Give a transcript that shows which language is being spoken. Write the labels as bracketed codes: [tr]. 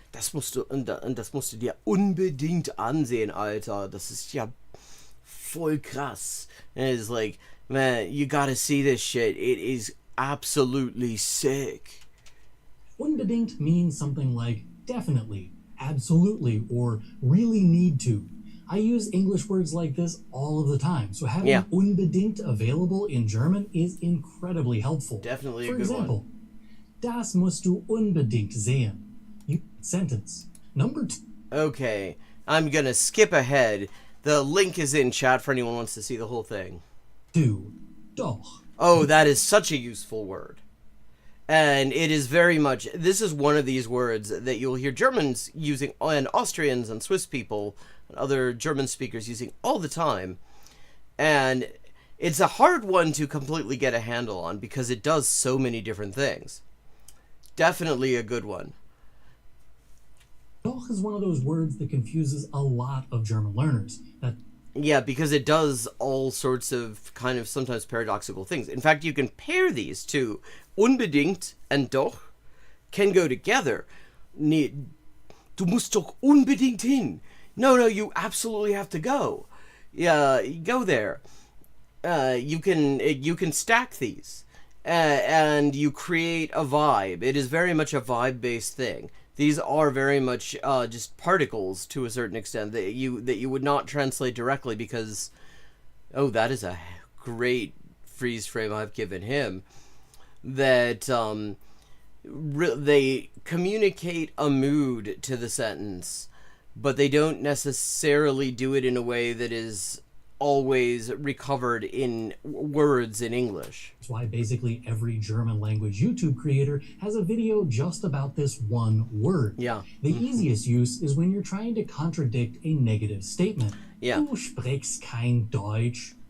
[de] Das musst du dir unbedingt ansehen, Alter. Das ist ja voll krass. [en] And it's like, man, you gotta see this shit. It is absolutely sick. Unbedingt means something like definitely, absolutely, or really need to. I use English words like this all of the time, so having unbedingt available in German is incredibly helpful. Definitely a For good example, one. [de] Das musst du unbedingt sehen. [en] Sentence. Number 2. Okay, I'm gonna skip ahead. The link is in chat for anyone who wants to see the whole thing. 2. Doch. Oh, that is such a useful word. And it is very much, this is one of these words that you'll hear Germans using, and Austrians and Swiss people, and other German speakers using all the time. And it's a hard one to completely get a handle on because it does so many different things. Definitely a good one. Doch is one of those words that confuses a lot of German learners. Yeah, because it does all sorts of kind of sometimes paradoxical things. In fact, you can pair these two unbedingt and doch can go together. [de] Nee, du musst doch unbedingt hin. [en] No, you absolutely have to go. Yeah, go there. You can stack these, and you create a vibe. It is very much a vibe-based thing. These are very much just particles to a certain extent that you would not translate directly because, oh, that is a great freeze frame I've given him. That they communicate a mood to the sentence, but they don't necessarily do it in a way that is always recovered in words in English. That's why basically every German language YouTube creator has a video just about this one word. Yeah. The easiest use is when you're trying to contradict a negative statement. Yeah. [de] Du sprichst kein Deutsch.